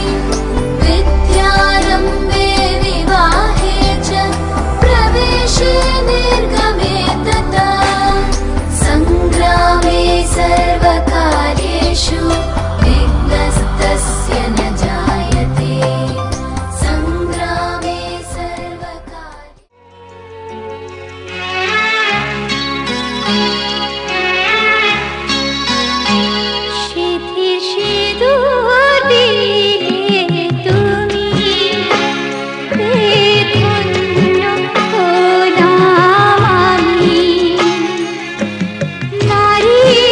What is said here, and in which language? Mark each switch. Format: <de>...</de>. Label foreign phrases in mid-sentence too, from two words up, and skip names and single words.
<sa>विद्यारम्भे विवाहे च प्रवेशे निर्गमे तथा सङ्ग्रामे सर्वकार्येषु विघ्नस्तस्य न जायते सङ्ग्रामे सर्वकार्ये</sa> <bn>সিথি সিঁদুর দিলে তুমি ধন্য হলাম আমি নারী</bn>